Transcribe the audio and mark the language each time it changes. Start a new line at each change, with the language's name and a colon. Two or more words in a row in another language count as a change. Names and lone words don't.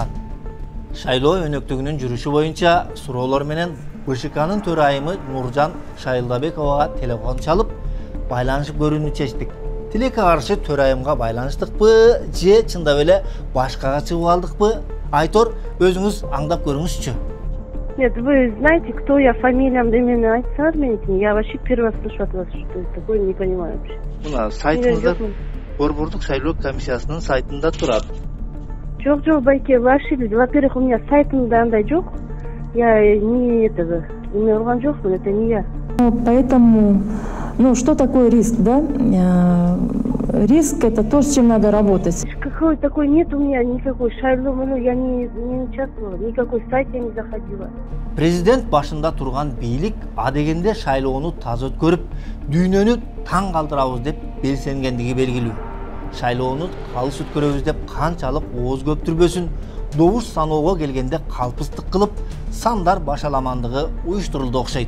Kyrgyz: Шайлоо өнөктүгүнүн жүрүшү боюнча суроолор менен БШКнын төрайымы Нуржан Шайылдабековага телефон чалып, байланышып көрүүнү чечтик. Тилекке каршы төрайымга байланыштыкпы же чындап эле башкага чыгып алдыкпы? Айтор, өзүңүз аңдап көрүңүзчү.
Russian: Нет, вы знаете, кто я, фамилиям именно айтсаңыз, я вообще первый раз слышу от вас, что это такое, не понимаю вообще.
Kyrgyz: Мына сайтыңызда Борбордук шайлоо комиссиясынын сайтында турат. Жок, байке,
Russian: вы ошиблись. Во-первых, у меня
Kyrgyz: сайтымда андай жок.
Russian: Я не этого, не
Kyrgyz: урган жокмун,
Russian: это не я. Поэтому, что такое риск, да? Риск — это то, с чем надо работать. Какой такой нет у меня никакой шайлоо, я не участвовала, никакой сайт я не заходила.
Kyrgyz: Президент башында турган бийлик адегенде шайлоону таза өткөрүп, дүйнөнү таң калтырабыз деп белсенгендиги белгилүү. Шайлоону калыс өткөрөбүз деп канчалык ооз көптүрбөсүн, добуш саноого келгенде калпыстык кылып, сандар башаламандыгы уюштурулду окшойт.